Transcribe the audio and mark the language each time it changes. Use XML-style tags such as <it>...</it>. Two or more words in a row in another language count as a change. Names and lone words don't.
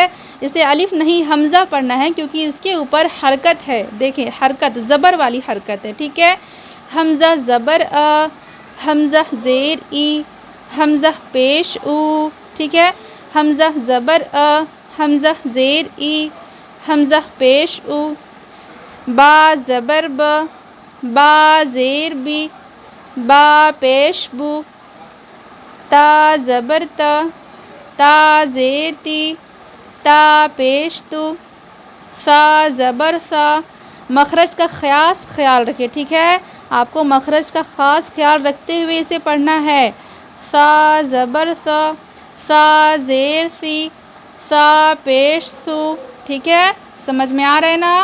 <ur>اسے الف نہیں حمزہ پڑھنا ہے کیونکہ اس کے اوپر حرکت ہے. دیکھیں حرکت زبر والی حرکت ہے. ٹھیک ہے. حمزہ زبر حمزہ زیر ای. حمزہ پیش او. ٹھیک ہے. حمزہ زبر حمزہ زیر ای. حمزہ پیش او. با زبر با زیر بی. با پیش بو. تا زبر تا زیر تی. تا پیش تو. ثا زبر ثا. مخرج کا خاص خیال رکھے. ٹھیک ہے. آپ کو مخرج کا خاص خیال رکھتے ہوئے اسے پڑھنا ہے. ثا زبر ثا. ثا زیر ثی. ثا پیش ثو. ٹھیک ہے. سمجھ میں آ رہا ہے نا.</ur>